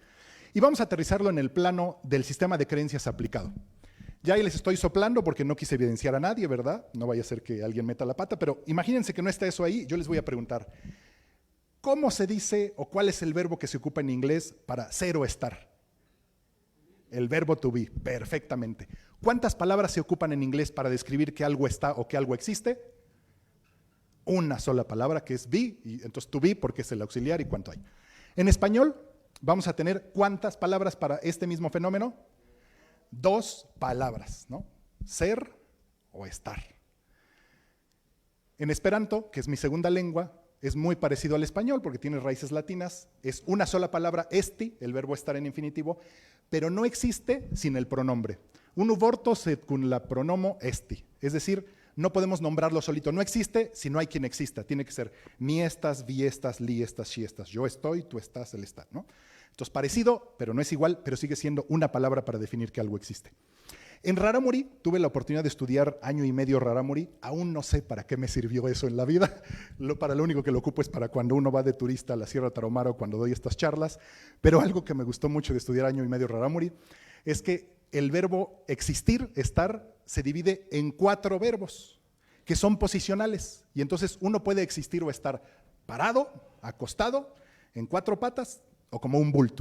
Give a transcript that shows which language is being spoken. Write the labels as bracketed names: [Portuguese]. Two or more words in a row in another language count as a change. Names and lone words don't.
[Spanish] Y vamos a aterrizarlo en el plano del sistema de creencias aplicado. Ya ahí les estoy soplando porque no quise evidenciar a nadie, ¿verdad? No vaya a ser que alguien meta la pata, pero imagínense que no está eso ahí. Yo les voy a preguntar, ¿cómo se dice o cuál es el verbo que se ocupa en inglés para ser o estar? El verbo [English] to be, [Spanish] perfectamente. ¿Cuántas palabras se ocupan en inglés para describir que algo está o que algo existe? Una sola palabra, que es be, y entonces [English] to be [Spanish] porque es el auxiliar y cuánto hay. En español vamos a tener ¿cuántas palabras para este mismo fenómeno? 2 palabras, ¿no? Ser o estar. En Esperanto, que es mi segunda lengua, es muy parecido al español porque tiene raíces latinas, es una sola palabra, esti, el verbo estar en infinitivo, pero no existe sin el pronombre. [Esperanto] Unu vorto sed cum la pronomo esti, [Spanish] es decir, no podemos nombrarlo solito, no existe si no hay quien exista, tiene que ser [Esperanto] mi estas, vi estas, li estas, shi estas, [Spanish] yo estoy, tú estás, él está, ¿no? Entonces parecido, pero no es igual, pero sigue siendo una palabra para definir que algo existe. En Rarámuri tuve la oportunidad de estudiar año y medio Rarámuri, aún no sé para qué me sirvió eso en la vida, para lo único que lo ocupo es para cuando uno va de turista a la Sierra Tarahumara o cuando doy estas charlas, pero algo que me gustó mucho de estudiar año y medio Rarámuri es que el verbo existir, estar, se divide en 4 verbos que son posicionales y entonces uno puede existir o estar parado, acostado, en 4 patas o como un bulto.